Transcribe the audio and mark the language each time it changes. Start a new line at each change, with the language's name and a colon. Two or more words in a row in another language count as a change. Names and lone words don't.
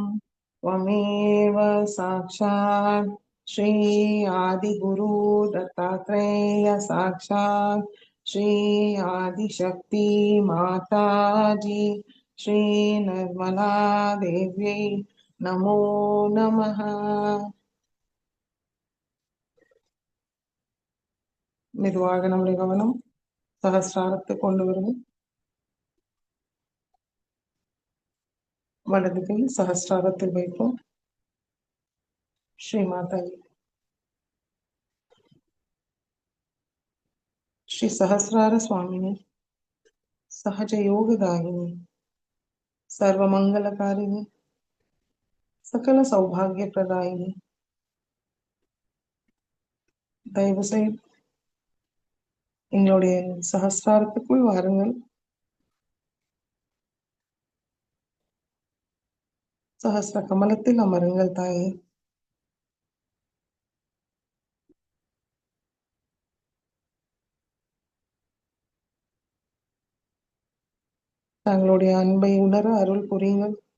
Sanskrit: त्वमेव साक्षात् श्री आदिगुरु दत्तात्रेय साक्षात् श्री आदिशक्ति माता जी श्री निर्मला देवी नमो नमः.
Tamil: மெதுவாக நம்முடைய கவனம் சகஸ்ராரத்தை கொண்டு வருவோம். வலது கை சகஸ்ராரத்தில் வைப்போம். ஸ்ரீ மாதாஜி.
Sanskrit: श्री सहस्रार स्वामिनी सहज योगदायिनी सर्वमंगलकारिणी सकल सौभाग्य प्रदायिनी
Tamil: தயவு செய்து என்னுடைய சகஸ்ராரத்துக்குள் வாருங்கள். சகஸ்ர கமலத்தில் அமருங்கள் தாயே. தங்களுடைய அன்பை உணர அருள் புரியுங்கள்.